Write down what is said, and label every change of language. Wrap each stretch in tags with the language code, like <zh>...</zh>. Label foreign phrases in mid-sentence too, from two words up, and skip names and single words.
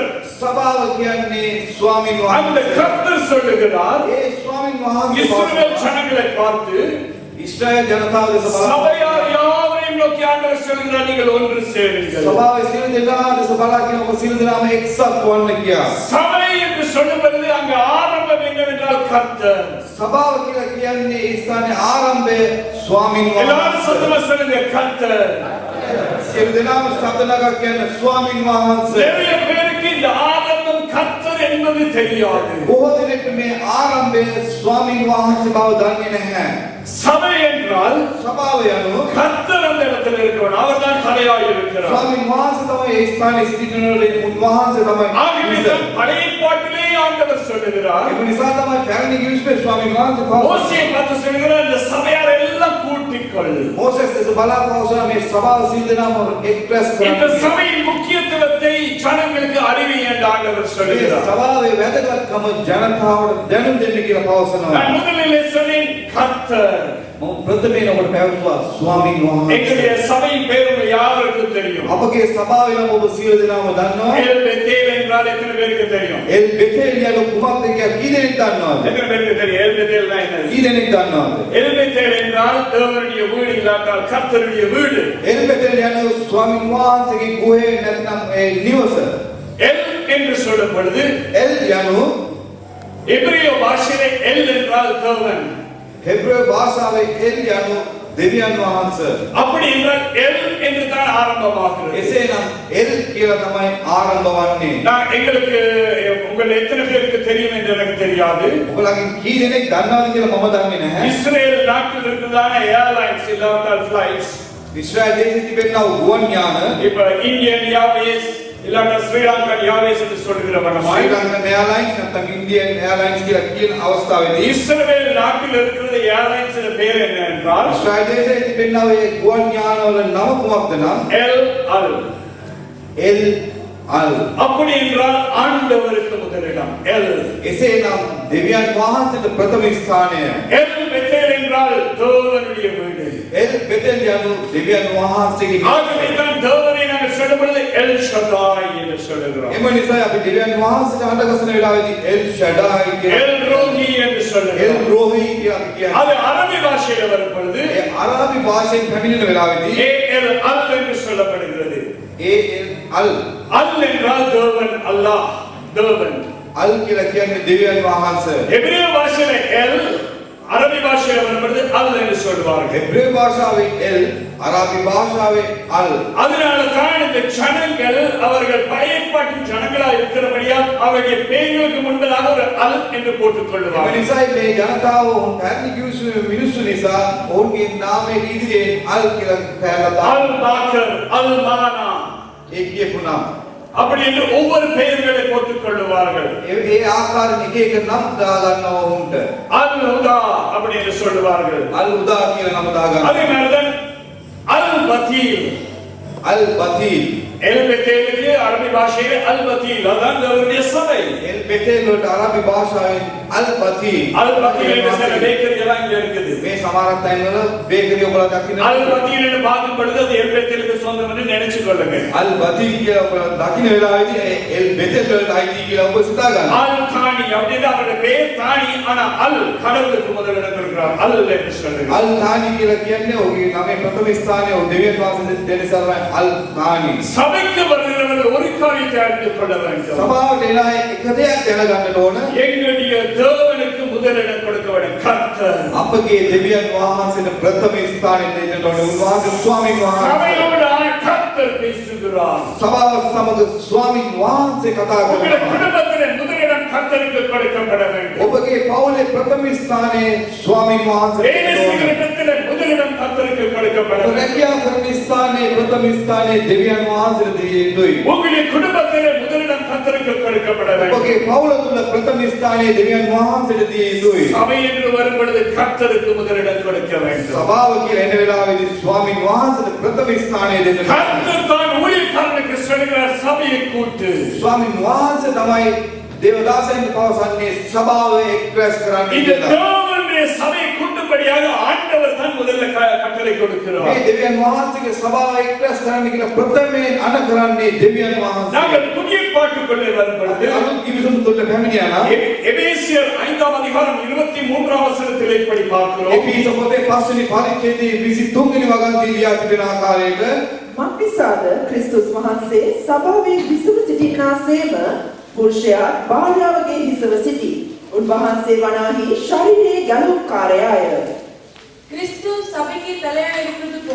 <si>සභාව කියන්නේ ස්වාමින්</si> <ta>அந்த</ta> <si>වහන්සේ.</si> <ta>கர்த்தர் சொல்லுகிறார்,</ta> <si>ඒ ස්වාමින් වහන්සේ</si> <ta>இஸ்ரவேல் ஜனங்களை பார்த்து,</ta> <si>ඉස්රායල් ජනතාව දෙස බලලා</si> <ta>சபையார் யாவரையும் நோக்கி ஆண்டவர் சொல்லுகிறார், நீங்கள் ஒன்று சேருங்கள்.</ta> <si>සභාවේ සියලු දෙනා දෙස බලා කියන ඔබ සියලු දෙනාම එක්සත් වන්න කියා.</si> <ta>சபை என்று சொல்லும் பொழுது அங்கு ஆரம்பம் என்னவென்றால் கர்த்தர்.</ta> <si>සභාව කියලා කියන්නේ ඒ ස්ථානයේ ආරම්භය ස්වාමින්</si> <ta>எல்லாரும்</ta> <si>වහන්සේ.</si> <ta>சத்தமா சொல்லுங்க, கர்த்தர்.</ta> <si>සියලු දෙනාම ශබ්ද නගා කියන්නේ ස්වාමින් වහන්සේ.</si> <ta>நிறைய பேருக்கு இந்த ஆரம்பம் கர்த்தர் என்பது தெரியாது.</ta> <si>බොහෝ දෙනෙක් මේ ආරම්භය ස්වාමින් වහන්සේ බව දන්නේ නැහැ.</si> <ta>சபை என்றால்</ta> <si>සභාව යනු</si> <ta>கர்த்தர் அந்த இடத்தில் இருக்கிறவர், அவர்தான் தலையாய் இருக்கிறார்.</ta> <si>ස්වාමින් වහන්සේ තමයි ඒ ස්ථානයේ සිටිනවලේ උන්වහන්සේ තමයි.</si> <ta>ஆகவே தான் பழைய பாட்டிலே ஆண்டவர் சொல்லுகிறார்,</ta> <si>ඒ නිසා තමයි පැරණි කිවිස්පේ ස්වාමින් වහන්සේ පවසන්නේ.</si> <ta>மோசே பார்த்து சொல்லுகிறார், இந்த சபையார் எல்லாம் கூட்டிக்கொள்.</ta> <si>මෝසෙස් දෙස බලා පවසන මේ සභාව සියලු දෙනාම එක්රැස්</si> <ta>இந்த</ta> <si>කරන්නේ.</si> <ta>சபையின் முக்கியத்துவத்தை ஜனங்களுக்கு அறிவி என்று ஆண்டவர்</ta> <si>මේ</si> <ta>சொல்லுகிறார்.</ta> <si>සභාවේ වැදගත්කම ජනතාවට දැනුම් දෙන්න කියලා පවසනවා.</si> <ta>நான் முதலிலே சொன்னேன் கர்த்தர்.</ta> <si>මම ප්‍රථමයෙන් ඔබට පැවසුවා ස්වාමින් වහන්සේ.</si> <ta>எங்களுடைய சபையின் பேர் உங்க யாருக்கும் தெரியும்.</ta> <si>අපගේ සභාවේ නම් ඔබ සියලු දෙනාම දන්නවා.</si> <ta>எல் பெத்தேல் என்றால் எத்தனை பேருக்கு தெரியும்?</ta> <si>එල් බෙතේල් යන කුමක්ද කියලා කී දෙනෙක් දන්නවද?</si> <ta>எத்தனை பேருக்கு தெரியும்? எல் பெத்தேல் தான் என்னது?</ta> <si>කී දෙනෙක් දන්නවද?</si> <ta>எல் பெத்தேல் என்றால் தேவனுடைய வீடு இல்லாட்டால் கர்த்தருடைய வீடு.</ta> <si>එල් බෙතේල් යන ස්වාමින් වහන්සේගේ ගෘහේ නැත්නම් ඒ නිවස.</si> <ta>எல் என்று சொல்லும் பொழுது</ta> <si>එල් යනු</si> <ta>எபிரேய பாஷையிலே எல் என்றால் தேவன்.</ta> <si>හෙබ්‍රේය භාෂාවේ එල් යනු දෙවියන් වහන්සේ.</si> <ta>அப்படி என்றால் எல் என்று தான் ஆரம்பமாகிறது.</ta> <si>එසේනම් එල් කියලා තමයි ආරම්භ වන්නේ.</si> <ta>நான் எங்களுக்கு உங்கள் எத்தனை பேருக்கு தெரியும் என்று எனக்கு தெரியாது.</ta> <si>ඔයගොල්ලන්ගෙන් කී දෙනෙක් දන්නවද කියලා මම දන්නේ නැහැ.</si> <ta>இஸ்ரேல் நாட்டில் இருக்கிறதான ஏர்லைன்ஸ் இல்லாவிட்டால் ஃபிளைட்ஸ்,</ta> <si>ඉස්රායල් දේශයේ තිබෙනා ගුවන් යාන</si> <ta>இப்ப இந்தியன் ஏர்வேஸ் இல்லாட்டா ஸ்ரீலங்கன் ஏர்வேஸ் என்று சொல்லுகிற வண்ணமாய்</ta> <si>ශ්‍රී ලංකන් එයාර්ලයින්ස් නැත්නම් ඉන්දියන් එයාර්ලයින්ස් කියලා කියන අවස්ථාවේදී</si> <ta>இஸ்ரவேல் நாட்டில் இருக்கிற ஏர்லைன்ஸ் பேர் என்ன என்றால்</ta> <si>ඉස්රායල් දේශයේ තිබෙනා ඒ ගුවන් යානවල නම කුමක්ද නම්</si> <ta>எல் அல்.</ta> <si>එල් අල්.</si> <ta>அப்படி என்றால் ஆண்டவருக்கு முதலிடம் எல்.</ta> <si>එසේනම් දෙවියන් වහන්සේට ප්‍රථම ස්ථානය.</si> <ta>எல் பெத்தேல் என்றால் தேவனுடைய வீடு.</ta> <si>එල් බෙතෙල් යනු දෙවියන් වහන්සේගේ</si> <ta>ஆகவே தான் தேவனை நாங்கள் சொல்லும் பொழுது எல் ஷதாய் என்று சொல்லுகிறோம்.</ta> <si>එම නිසා අපි දෙවියන් වහන්සේට අඬගසන වෙලාවේදී එල් ෂඩායි කියන</si> <ta>எல் ரோஹி என்று</ta> <si>එල්</si> <ta>சொல்லுகிறோம்.</ta> <si>රෝහි කියලා අපි කියන්නේ.</si> <ta>அது அரபி பாஷையில வரும் பொழுது</ta> <si>ඒ අරාබි භාෂාවෙන් පැමිණෙන වෙලාවේදී</si> <ta>ஏ எல் அல் என்று சொல்லப்படுகிறது.</ta> <si>ඒ එල් අල්</si> <ta>அல் என்றால் தேவன், அல்லாஹ் தேவன்.</ta> <si>අල් කියලා කියන්නේ දෙවියන් වහන්සේ.</si> <ta>எபிரேய பாஷையில எல், அரபி பாஷையில வரும் பொழுது அல் என்று சொல்வார்கள்.</ta> <si>හෙබ්‍රේය භාෂාවේ එල්, අරාබි භාෂාවේ අල්.</si> <ta>அதனால தான் இந்த ஜனங்கள் அவர்கள் பழைய ஏற்பாட்டின் ஜனங்களா இருக்கிறபடியால் அவருடைய பெயர்களுக்கு முன்பதாக ஒரு அல் என்று போட்டுக்</ta> <si>ඒ</si> <ta>கொள்ளுவார்கள்.</ta> <si>නිසා මේ ජනතාව පැරණි කිවිසු මිනිස්සු නිසා ඔවුන්ගේ නාමයේ ඉදිරියේ අල් කියලා කෑගත්තා.</si> <ta>அல் பாக்கர், அல் மானா,</ta> <si>ඒ කියපු නම.</si> <ta>அப்படி என்று ஒவ்வொரு பெயர்களை போட்டுக் கொள்ளுவார்கள்.</ta> <si>ඒ ආකාරයෙන් එක එක නම් දාගන්නවා ඔවුන්ට.</si> <ta>அல் ஹுதா அப்படி என்று சொல்லுவார்கள்.</ta> <si>අල් උදා කියලා නම දාගන්නවා.</si> <ta>அதே மாதிரிதான் அல் பத்தீல்.</ta> <si>අල් බතීල්.</si> <ta>எல் பெத்தேலுக்கு அரபி பாஷையிலே அல் பத்தீல், அதான் தேவனுடைய சபை.</ta> <si>එල් බෙතේල් වලට අරාබි භාෂාවෙන් අල් බතීල්.</si> <ta>அல் பத்தீல் என்று சில பேக்கரி எல்லாம் இங்க இருக்குது.</ta> <si>මේ සමහරක් තැන්වල බේකරි ඔබලා දකින්න.</si> <ta>அல் பத்தீல் என்று பார்க்கும் பொழுது அது எல் பெத்தேலுக்கு சொந்தம் என்று நினைச்சு கொள்ளுங்க.</ta> <si>අල් බතීල් කියලා ඔබලා දකින්න වෙලාවේදී එල් බෙතේල් වලට අයිති කියලා ඔබ සිතා ගන්න.</si> <ta>அல் தானி அப்படின்னா அவருடைய பெயர் தானி, ஆனா அல் கடவுளுக்கு முதலிடம் கொடுக்கிறார். அல் என்று சொல்லுங்க.</ta> <si>අල් තානි කියලා කියන්නේ ඔහුගේ නමේ ප්‍රථම ස්ථානය ඔහු දෙවියන් වහන්සේ දෙන සරණ අල් තානි.</si> <ta>சபைக்கு வருகிறவர்கள் ஒரு காரியத்தை அறிந்து கொள்ள வேண்டும்.</ta> <si>සභාවට එන අය එක දෙයක් දැනගන්න ඕන.</si> <ta>எங்களுடைய தேவனுக்கு முதலிடம் கொடுக்க வேண்டும் கர்த்தர்.</ta> <si>අපගේ දෙවියන් වහන්සේට ප්‍රථම ස්ථානය දෙන්න ඕනේ. උන්වහන්සේ ස්වාමීන් වහන්සේ.</si> <ta>சபையோடு கர்த்தர் பேசுகிறார்.</ta> <si>සභාව සමග ස්වාමීන් වහන්සේ කතා</si> <ta>உங்களுடைய</ta> <si>කරනවා.</si> <ta>குடும்பத்திலே முதலிடம் கர்த்தருக்கு கொடுக்கப்பட வேண்டும்.</ta> <si>ඔබගේ පවුලේ ප්‍රථම ස්ථානයේ ස්වාමීන් වහන්සේට</si> <ta>வேலை</ta> <si>දෙන්න</si> <ta>செய்கிற</ta> <si>ඕනේ.</si> <ta>இடத்திலே முதலிடம் கர்த்தருக்கு கொடுக்கப்பட</ta> <si>ඔබ</si> <ta>வேண்டும்.</ta> <si>රැකියාව කරන ස්ථානයේ ප්‍රථම ස්ථානයේ දෙවියන් වහන්සේට දිය යුතුයි.</si> <ta>உங்களுடைய குடும்பத்திலே முதலிடம் கர்த்தருக்கு கொடுக்கப்பட வேண்டும்.</ta> <si>ඔබගේ පවුල තුල ප්‍රථම ස්ථානයේ දෙවියන් වහන්සේට දිය යුතුයි.</si> <ta>சபை என்று வரும் பொழுது கர்த்தருக்கு முதலிடம் கொடுக்க வேண்டும்.</ta> <si>සභාව කියලා එන වෙලාවේදී ස්වාමීන් වහන්සේට ප්‍රථම ස්ථානය දෙන්න ඕනේ.</si> <ta>கர்த்தர் தான் ஊழியக்காரனுக்கு சொல்கிறார், சபையை கூட்டு.</ta> <si>ස්වාමීන් වහන්සේ තමයි දේවදාසයන්ට පවසන්නේ සභාව එක්රැස් කරන්න</si> <ta>இந்த</ta> <si>කියලා.</si> <ta>தேவனுடைய சபையை கூட்டும்படியாக ஆண்டவர் தான் முதல்ல கட்டளை கொடுக்கிறோம்.</ta> <si>මේ දෙවියන් වහන්සේගේ සභාව එක්රැස් කරන්න කියලා ප්‍රථමයෙන් අණ කරන්නේ දෙවියන් වහන්සේ.</si> <ta>நாங்கள் புதிய பாட்டுக்குள்ளே வரும் பொழுது</ta> <si>අලුත් කිවිසුම් තුළ පැමිණියා නම්</si> <ta>எபேசியர் 5ஆம் அதிகாரம் 23ஆம் வசனத்தில் இப்படி பார்க்கிறோம்.</ta> <si>එපිස පොතේ 5 වෙනි පරිච්ඡේදයේ 23 වෙනි වගන්තිය ලියා තිබෙන ආකාරයට මක්නිසාද ක්‍රිස්තුස් වහන්සේ සභාවේ හිසව සිටිනාසේම පුරුෂයා භාර්යාවගේ හිසව සිටි. උන්වහන්සේ වනාහි ශරීරයේ ගැලුම්කාරයාය.</si> <ta>கிறிஸ்து சபைக்கு தலையாய் இருக்கிறது போல</ta>